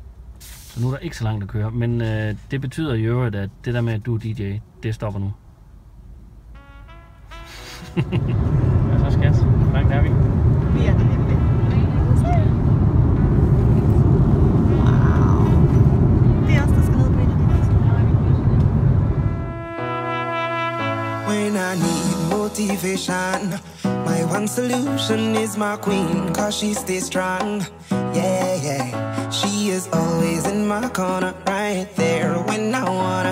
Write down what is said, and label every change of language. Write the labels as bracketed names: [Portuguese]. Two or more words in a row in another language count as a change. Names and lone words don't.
[Danish] Så nu er der ikke så langt at køre, men det betyder i øvrigt, at det der med, at du er DJ, det stopper nu. Hvad så, skat? Hvor langt er vi? Vi er der nemlig. Wow. Det er også der skal ned på en. [English] When I need motivation, my one solution is my queen, cause she stays strong. Yeah, yeah. She is always in my corner, right there when I wanna.